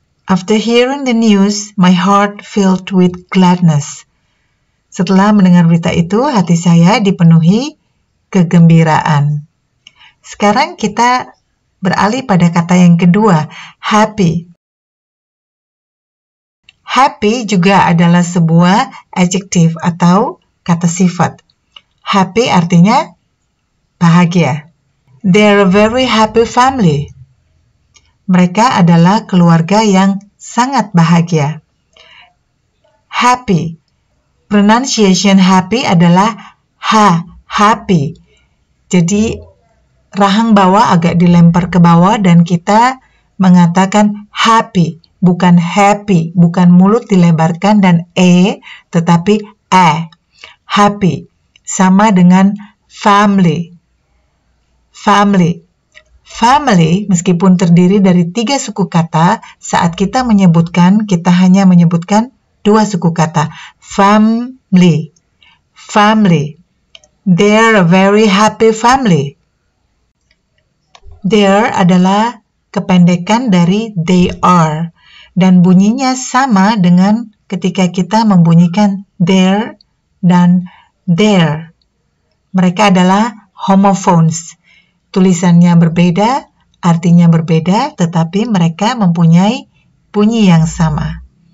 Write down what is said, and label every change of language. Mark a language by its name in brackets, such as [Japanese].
[English] After hearing the news, my heart filled with gladness. [Indonesian] Setelah mendengar berita itu, hati saya dipenuhi kegembiraan. Sekarang kita beralih pada kata yang kedua, happy. Happy juga adalah sebuah adjektif atau kata sifat. Happy artinya bahagia. [English] They're a very happy family. [Indonesian] Mereka adalah keluarga yang sangat bahagia. Happy. Pronunciation happy adalah happy. Jadi rahang bawah agak dilempar ke bawah dan kita mengatakan happy. Bukan happy, bukan mulut dilebarkan dan tetapi happy. Sama dengan family. Family, meskipun terdiri dari 3 suku kata, saat kita menyebutkan, kita hanya menyebutkan 2 suku kata. Family. [English] They're a very happy family. [Indonesian] There adalah kependekan dari they are. Dan bunyinya sama dengan ketika kita membunyikan there dan there. Mereka adalah homophones. Tulisannya berbeda, artinya berbeda, tetapi mereka mempunyai bunyi yang sama.